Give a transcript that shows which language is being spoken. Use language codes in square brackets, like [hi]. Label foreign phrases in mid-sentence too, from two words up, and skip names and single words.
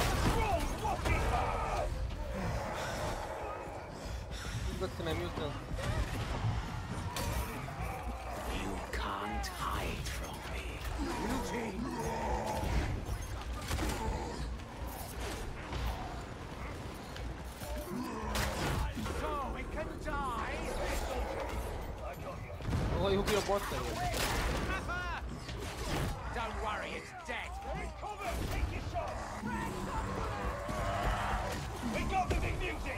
[en] You can't hide from me. Beauty! So it can die! [hr] Ovo je ubio bosta. [en] Don't worry, it's dead! We got the big beauty!